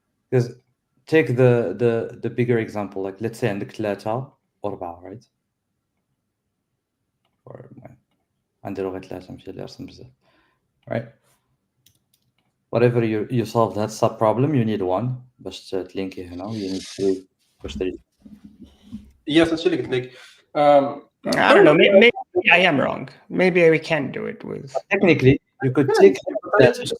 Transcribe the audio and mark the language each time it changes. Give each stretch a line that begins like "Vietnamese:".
English: Because take the bigger example, like let's say
Arabic: عندك 3 و4,
English: right?
Arabic: عندي غير 3 ماشي اللي رسم بزاف, right?
English: Whatever you solve that sub problem, you need 1
Arabic: باش تلينكي هنا,
English: you need 3
Arabic: باش تريد.
English: Yes, actually, like I don't know. Maybe I am wrong. Maybe we can do it with. Technically, you could take that.